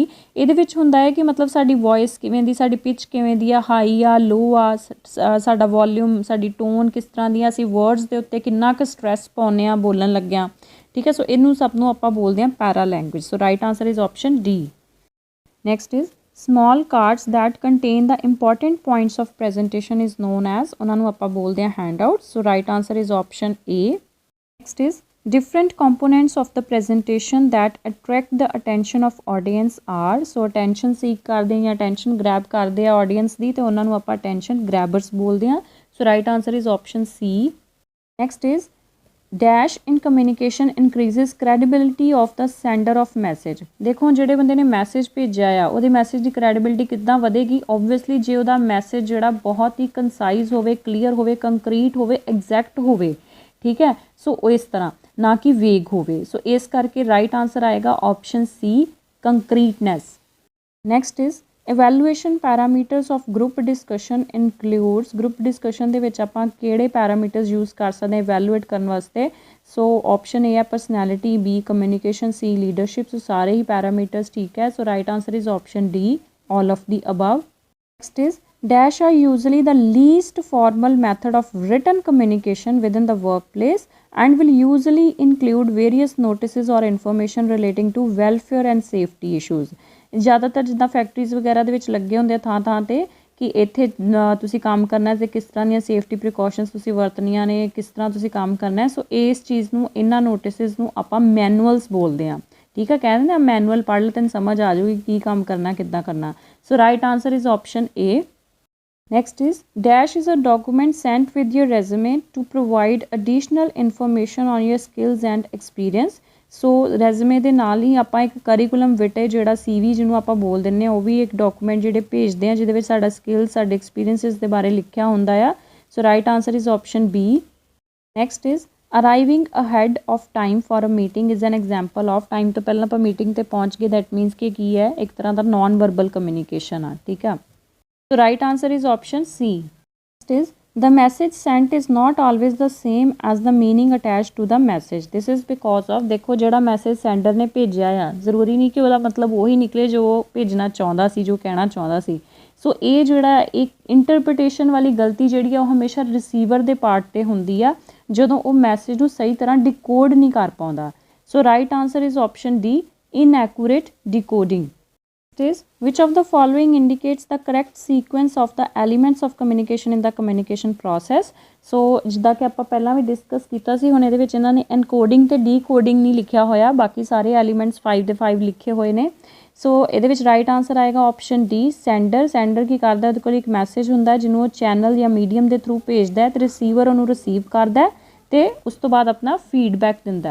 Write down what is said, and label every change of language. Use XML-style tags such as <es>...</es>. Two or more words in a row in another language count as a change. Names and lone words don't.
<pa>ਇਹਦੇ ਵਿੱਚ ਹੁੰਦਾ ਹੈ ਕਿ ਮਤਲਬ ਸਾਡੀ ਵੋਇਸ ਕਿਵੇਂ ਦੀ, ਸਾਡੀ ਪਿਚ ਕਿਵੇਂ ਦੀ ਆ, ਹਾਈ ਆ, ਲੋ ਆ, ਸਾਡਾ ਵੋਲਿਊਮ, ਸਾਡੀ ਟੋਨ ਕਿਸ ਤਰ੍ਹਾਂ ਦੀ ਆ, ਅਸੀਂ ਵਰਡਸ ਦੇ ਉੱਤੇ ਕਿੰਨਾ ਕੁ ਸਟ੍ਰੈਸ ਪਾਉਂਦੇ ਹਾਂ ਬੋਲਣ ਲੱਗਿਆਂ. ਠੀਕ ਹੈ, ਸੋ ਇਹਨੂੰ ਸਭ ਨੂੰ ਆਪਾਂ ਬੋਲਦੇ ਹਾਂ</pa> <en>para language. So right answer is option D. Next is small cards that contain the important points of presentation is known as,</en> <pa>ਉਹਨਾਂ ਨੂੰ ਆਪਾਂ ਬੋਲਦੇ ਹਾਂ handouts.</pa> <en>So right answer is option A. Next is different components of the presentation that attract the attention of audience are.</en> <pa>So</pa> <en>attention seek</en> <pa>ਕਰਦੇ ਜਾਂ</pa> <en>attention grab</en> <pa>ਕਰਦੇ ਆ audience ਦੀ, ਤੇ ਉਹਨਾਂ ਨੂੰ ਆਪਾਂ</pa> <en>attention grabbers</en> <pa>ਬੋਲਦੇ ਹਾਂ.</pa> <en>So right answer is option C. Next is dash in communication increases credibility of the sender of message.</en> <pa>ਦੇਖੋ ਜਿਹੜੇ ਬੰਦੇ ਨੇ ਮੈਸੇਜ ਭੇਜਿਆ ਆ ਉਹਦੇ ਮੈਸੇਜ ਦੀ ਕ੍ਰੈਡੀਬਿਲਿਟੀ ਕਿੱਦਾਂ ਵਧੇਗੀ. ਓਬਵੀਅਸਲੀ ਜੇ ਉਹਦਾ ਮੈਸੇਜ ਜਿਹੜਾ ਬਹੁਤ ਹੀ ਕੰਸਾਈਜ਼ ਹੋਵੇ, ਕਲੀਅਰ ਹੋਵੇ, ਕੰਕਰੀਟ ਹੋਵੇ, ਐਗਜ਼ੈਕਟ ਹੋਵੇ. ਠੀਕ ਹੈ, ਸੋ ਉਹ ਇਸ ਤਰ੍ਹਾਂ ਨਾ ਕਿ ਵੇਗ ਹੋਵੇ. ਸੋ ਇਸ ਕਰਕੇ</pa> <en>right answer</en> <pa>ਆਏਗਾ</pa> <en>option C, concreteness. Next is evaluation parameters of group discussion includes. group discussion</en> <pa>ਦੇ ਵਿੱਚ ਆਪਾਂ ਕਿਹੜੇ</pa> <en>parameters use</en> <pa>ਕਰ ਸਕਦੇ ਹਾਂ ਇਵੈਲੂਏਟ ਕਰਨ ਵਾਸਤੇ. ਸੋ ਆਪਸ਼ਨ ਏ ਹੈ ਪਰਸਨੈਲਿਟੀ, ਬੀ ਕਮਿਊਨੀਕੇਸ਼ਨ, ਸੀ ਲੀਡਰਸ਼ਿਪ. ਸੋ ਸਾਰੇ ਹੀ ਪੈਰਾਮੀਟਰਸ ਠੀਕ ਹੈ.</pa> <en>So right answer is option D, all of the above. Next is dash are usually the least formal method of written communication within the workplace and will usually include various notices or information relating to welfare and safety issues.</en> <pa>ਜ਼ਿਆਦਾਤਰ ਜਿੱਦਾਂ ਫੈਕਟਰੀਜ਼ ਵਗੈਰਾ ਦੇ ਵਿੱਚ ਲੱਗੇ ਹੁੰਦੇ ਆ ਥਾਂ ਤੇ ਕਿ ਇੱਥੇ ਤੁਸੀਂ ਕੰਮ ਕਰਨਾ ਅਤੇ ਕਿਸ ਤਰ੍ਹਾਂ ਦੀਆਂ</pa> <en>safety precautions</en> <pa>ਤੁਸੀਂ ਵਰਤਣੀਆਂ ਨੇ, ਕਿਸ ਤਰ੍ਹਾਂ ਤੁਸੀਂ ਕੰਮ ਕਰਨਾ. ਸੋ ਇਸ ਚੀਜ਼ ਨੂੰ, ਇਹਨਾਂ ਨੋਟਿਸਿਸ ਨੂੰ ਆਪਾਂ ਮੈਨੂਅਲਸ ਬੋਲਦੇ ਹਾਂ. ਠੀਕ ਹੈ, ਕਹਿ ਦਿੰਦੇ ਆ ਮੈਨੂਅਲ ਪੜ੍ਹ ਲੈ ਤੈਨੂੰ ਸਮਝ ਆ ਜਾਊਗੀ ਕੀ ਕੰਮ ਕਰਨਾ, ਕਿੱਦਾਂ ਕਰਨਾ.</pa> <en>So right answer is option A. Next is dash is a document sent with your resume to provide additional information on your skills and experience.</en> <pa>ਸੋ ਰੈਜ਼ੂਮੇ ਦੇ ਨਾਲ ਹੀ ਆਪਾਂ ਇੱਕ</pa> <en>curriculum vitae</en> <pa>ਜਿਹੜਾ CV ਜਿਹਨੂੰ ਆਪਾਂ ਬੋਲ ਦਿੰਦੇ ਹਾਂ, ਉਹ ਵੀ ਇੱਕ ਡਾਕੂਮੈਂਟ ਜਿਹੜੇ ਭੇਜਦੇ ਹਾਂ ਜਿਹਦੇ ਵਿੱਚ ਸਾਡਾ ਸਕਿੱਲਸ, ਸਾਡੇ ਐਕਸਪੀਰੀਅੰਸਿਸ ਦੇ ਬਾਰੇ ਲਿਖਿਆ ਹੁੰਦਾ ਆ.</pa> <en>So right answer is option B. Next is arriving ahead of time for a meeting is an example of.</en> <pa>ਟਾਈਮ ਤੋਂ ਪਹਿਲਾਂ ਆਪਾਂ ਮੀਟਿੰਗ 'ਤੇ ਪਹੁੰਚ ਗਏ,</pa> <en>that means</en> <pa>ਕਿ ਕੀ ਹੈ, ਇੱਕ ਤਰ੍ਹਾਂ ਦਾ</pa> <en>non verbal communication</en> <pa>ਆ. ਠੀਕ ਆ,</pa> <en>So right answer is option C. Next is the message sent is not always the same as the meaning attached to the message. This is because of,</en> <pa>ਦੇਖੋ ਜਿਹੜਾ ਮੈਸੇਜ ਸੈਂਡਰ ਨੇ ਭੇਜਿਆ ਆ ਜ਼ਰੂਰੀ ਨਹੀਂ ਕਿ ਉਹਦਾ ਮਤਲਬ ਉਹੀ ਨਿਕਲੇ ਜੋ ਉਹ ਭੇਜਣਾ ਚਾਹੁੰਦਾ ਸੀ, ਜੋ ਕਹਿਣਾ ਚਾਹੁੰਦਾ ਸੀ. ਸੋ ਇਹ ਜਿਹੜਾ ਇੱਕ ਇੰਟਰਪ੍ਰੀਟੇਸ਼ਨ ਵਾਲੀ ਗਲਤੀ ਜਿਹੜੀ ਆ ਉਹ ਹਮੇਸ਼ਾ ਰਿਸੀਵਰ ਦੇ ਪਾਰਟ 'ਤੇ ਹੁੰਦੀ ਆ ਜਦੋਂ ਉਹ ਮੈਸੇਜ ਨੂੰ ਸਹੀ ਤਰ੍ਹਾਂ ਡਿਕੋਡ ਨਹੀਂ ਕਰ ਪਾਉਂਦਾ.</pa> <en>So right answer is option D, inaccurate decoding. Is which of the following indicates the correct sequence of the elements of communication in the communication process.</en> <pa>ਸੋ ਜਿੱਦਾਂ ਕਿ ਆਪਾਂ ਪਹਿਲਾਂ ਵੀ ਡਿਸਕਸ ਕੀਤਾ ਸੀ, ਹੁਣ ਇਹਦੇ ਵਿੱਚ ਇਹਨਾਂ ਨੇ ਐਨਕੋਡਿੰਗ ਤੇ ਡੀਕੋਡਿੰਗ ਨਹੀਂ ਲਿਖਿਆ ਹੋਇਆ, ਬਾਕੀ ਸਾਰੇ ਐਲੀਮੈਂਟਸ 5 ਦੇ 5 ਲਿਖੇ ਹੋਏ ਨੇ. ਸੋ ਇਹਦੇ ਵਿੱਚ</pa> <en>right answer</en> <pa>ਆਏਗਾ</pa> <en>option D,</en> <pa>ਸੈਂਡਰ. ਸੈਂਡਰ ਕੀ ਕਰਦਾ, ਉਹਦੇ ਕੋਲ ਇੱਕ ਮੈਸੇਜ ਹੁੰਦਾ ਜਿਹਨੂੰ ਉਹ ਚੈਨਲ ਜਾਂ ਮੀਡੀਅਮ ਦੇ ਥਰੂ ਭੇਜਦਾ ਹੈ, ਅਤੇ ਰਿਸੀਵਰ ਉਹਨੂੰ ਰਿਸੀਵ ਕਰਦਾ ਅਤੇ ਉਸ ਤੋਂ ਬਾਅਦ ਆਪਣਾ ਫੀਡਬੈਕ ਦਿੰਦਾ.</pa>